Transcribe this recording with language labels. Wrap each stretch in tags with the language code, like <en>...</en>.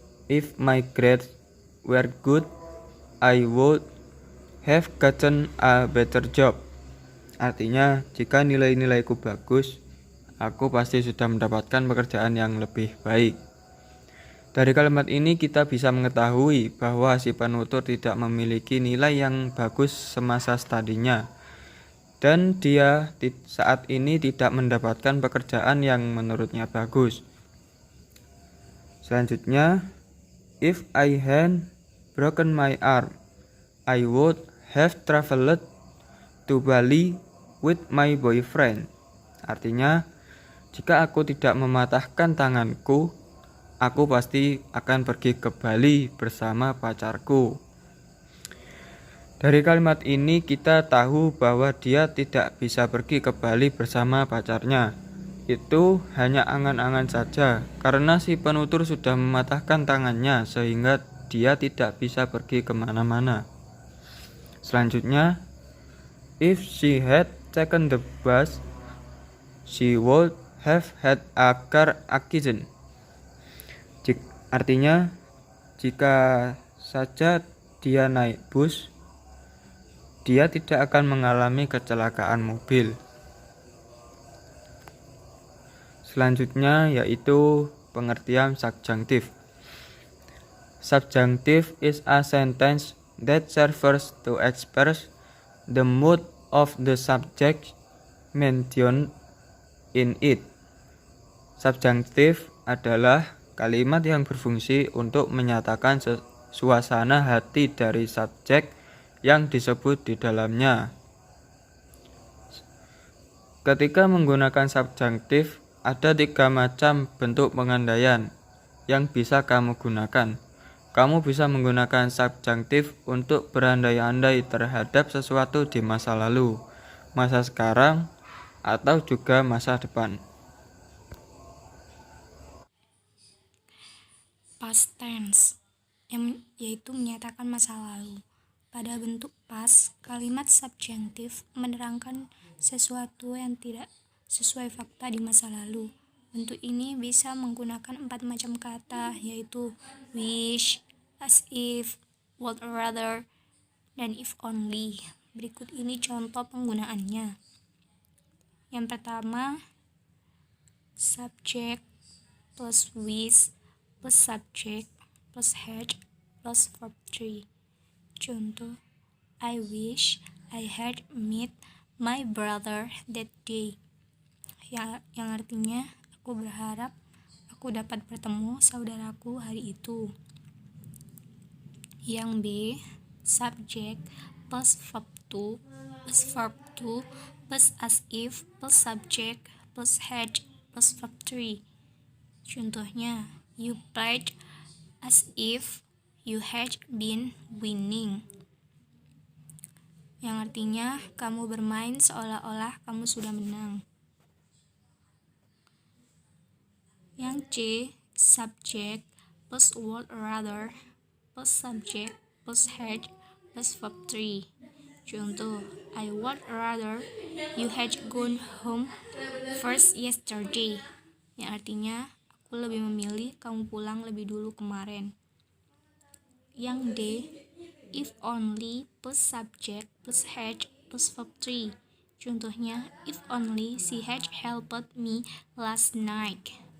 <en>If my grades were good, I would have gotten a better job.</en> <id>Artinya, jika nilai-nilaiku bagus, aku pasti sudah mendapatkan pekerjaan yang lebih baik. Dari kalimat ini kita bisa mengetahui bahwa si penutur tidak memiliki nilai yang bagus semasa studinya dan dia saat ini tidak mendapatkan pekerjaan yang menurutnya bagus.</id> <en>Selanjutnya, if I had broken my arm, I would have traveled to Bali with my boyfriend.</en> <id>Artinya, jika aku tidak mematahkan tanganku, aku pasti akan pergi ke Bali bersama pacarku. Dari kalimat ini kita tahu bahwa dia tidak bisa pergi ke Bali bersama pacarnya. Itu hanya angan-angan saja, karena si penutur sudah mematahkan tangannya sehingga dia tidak bisa pergi kemana-mana.</id> <en>Selanjutnya, if she had taken the bus, she would have had a car accident.</en> <id>Artinya, jika saja dia naik bus, dia tidak akan mengalami kecelakaan mobil. Selanjutnya yaitu pengertian subjunctive.</id> <en>Subjunctive is a sentence that serves to express the mood of the subject mentioned in it.</en> <id>Subjunctive adalah kalimat yang berfungsi untuk menyatakan suasana hati dari subjek yang disebut di dalamnya. Ketika menggunakan subjunctive, ada 3 macam bentuk pengandaian yang bisa kamu gunakan. Kamu bisa menggunakan subjunctive untuk berandai-andai terhadap sesuatu di masa lalu, masa sekarang, atau juga masa depan. Past tense, yaitu menyatakan masa lalu. Pada bentuk past, kalimat subjunctive menerangkan sesuatu yang tidak sesuai fakta di masa lalu. Bentuk ini bisa menggunakan 4 macam kata, yaitu wish, as if, would rather, dan if only. Berikut ini contoh penggunaannya. Yang pertama, subject plus wish plus subject plus had plus verb 3.</id> <en>Contoh, I wish I had met my brother that day.</en> <id>Yang artinya, aku berharap aku dapat bertemu saudaraku hari itu. Yang B, subject plus verb 2 plus verb 2 plus as if plus subject plus had plus verb 3.</id> <en>Contohnya, you played as if you had been winning.</en> <id>Yang artinya, kamu bermain seolah-olah kamu sudah menang. Yang C, subject plus would rather plus subject plus had plus verb 3.</id> <en>Contoh, I would rather you had gone home first yesterday.</en> <id>Yang artinya, aku lebih memilih kamu pulang lebih dulu kemarin. Yang D, if only plus subject plus had plus verb 3.</id> <en>Contohnya, if only she had helped me last night.</en>